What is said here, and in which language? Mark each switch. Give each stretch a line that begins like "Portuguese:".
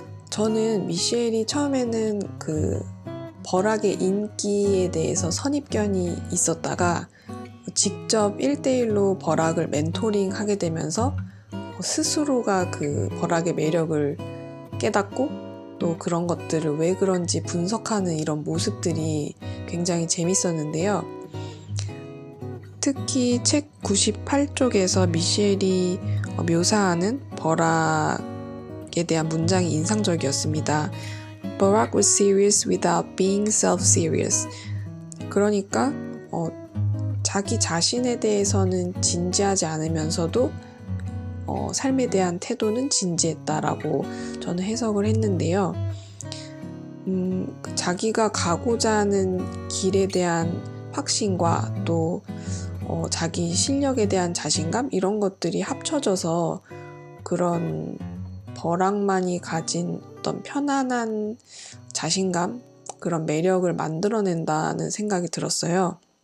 Korean: 저는 미셸이 처음에는 버락의 인기에 대해서 선입견이 있었다가 직접 1대1로 버락을 멘토링 하게 되면서 스스로가 버락의 매력을 깨닫고 또 그런 것들을 왜 그런지 분석하는 이런 모습들이 굉장히 재밌었는데요. 특히 책 98쪽에서 미셸이 묘사하는 버락에 대한 문장이 인상적이었습니다.
English: Barack was serious without being self-serious.
Korean: 그러니까 자기 자신에 대해서는 진지하지 않으면서도 삶에 대한 태도는 진지했다라고 저는 해석을 했는데요. 자기가 가고자 하는 길에 대한 확신과 또 자기 실력에 대한 자신감 이런 것들이 합쳐져서 그런 버락만이 가진 어떤 편안한 자신감 그런 매력을 만들어낸다는 생각이 들었어요.